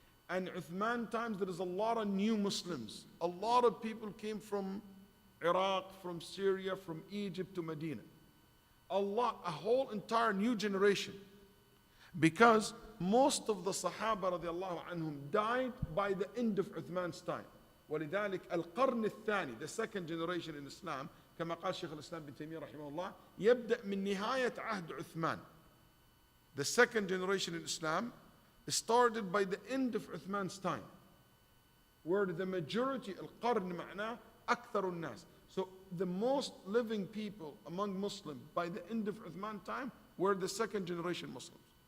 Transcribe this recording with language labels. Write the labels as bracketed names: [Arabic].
[English] And Uthman times, there is a lot of new Muslims. A lot of people came from Iraq, from Syria, from Egypt to Medina. A whole entire new generation. Because most of the Sahaba radiallahu anhum died by the end of Uthman's time. [Arabic] ولذلك القرن الثاني, [English] the second generation in Islam, [Arabic] كما قال شيخ الإسلام بن تيمية رحمه الله, يبدأ من نهاية عهد عثمان. [English] The second generation in Islam started by the end of Uthman's time, where the majority, [Arabic] القرن معناه أكثر الناس. [English] So the most living people among Muslims by the end of Uthman's time were the second generation Muslims.